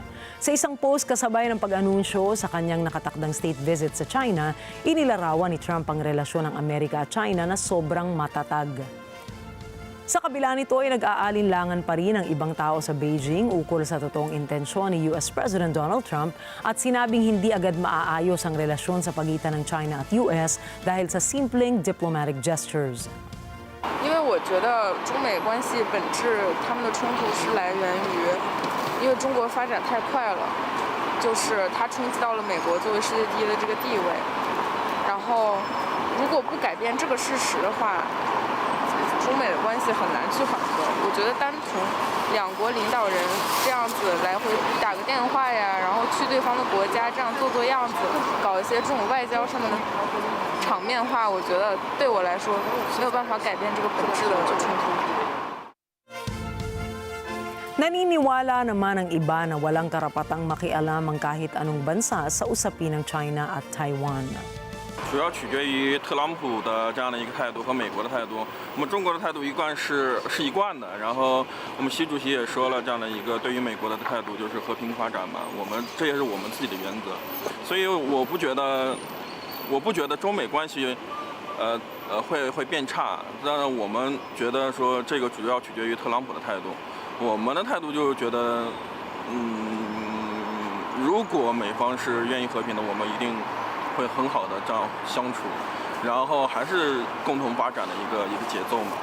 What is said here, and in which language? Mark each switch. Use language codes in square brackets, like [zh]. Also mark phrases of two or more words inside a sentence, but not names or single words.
[tl] Sa isang post kasabay ng pag-anunsyo sa kanyang nakatakdang state visit sa China, inilarawan ni Trump ang relasyon ng Amerika at China na sobrang matatag. Sa kabila nito ay nag-aalinlangan pa rin ang ibang tao sa Beijing ukol sa totoong intensyon ni [en] US President [tl] Donald Trump at sinabing hindi agad maaayos ang relasyon sa pagitan ng China at US dahil sa simpleng [en] diplomatic gestures. [zh] 因为我觉得中美关系本质，他们的冲突是来源于，因为中国发展太快了，就是它冲击到了美国作为世界第一的这个地位，然后如果不改变这个事实的话。中美的关系很难去缓和，我觉得单从两国领导人这样子来回打个电话呀，然后去对方的国家这样做样子，搞一些这种外交上的场面话，我觉得对我来说没有办法改变这个本质的冲突。 [tl] Naniniwala naman ang iba na walang karapatang makialam ang kahit anong bansa sa usapin ng China at Taiwan. [zh] 主要取决于特朗普的这样的一个态度和美国的态度。我们中国的态度一贯是一贯的，然后我们习主席也说了这样的一个对于美国的态度就是和平发展嘛，这也是我们自己的原则。所以我不觉得中美关系会变差，当然我们觉得说这个主要取决于特朗普的态度。我们的态度就是觉得如果美方是愿意和平的，我们一定会很好的这样相处，然后还是共同发展的一个节奏嘛。